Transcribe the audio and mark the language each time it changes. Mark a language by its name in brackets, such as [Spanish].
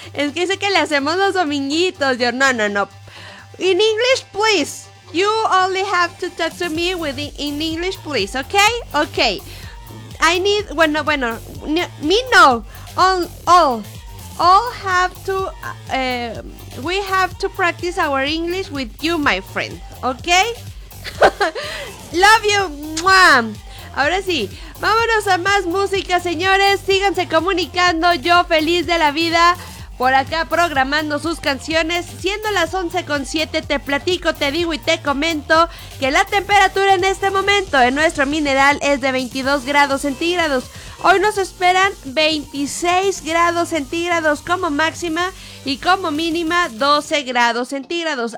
[Spanish] Es que dice que le hacemos los dominguitos. Yo, no. [English] In English, please. You only have to talk to me in English, please. Okay? Okay. I need, bueno, me no, all have to, we have to practice our English with you, my friend, okay? Love you, mwah. [Spanish] Ahora sí, vámonos a más música, señores. Síganse comunicando. Yo feliz de la vida por acá programando sus canciones. Siendo las 11:07, te platico, te digo y te comento que la temperatura en este momento en nuestro mineral es de 22 grados centígrados. Hoy nos esperan 26 grados centígrados como máxima y como mínima 12 grados centígrados.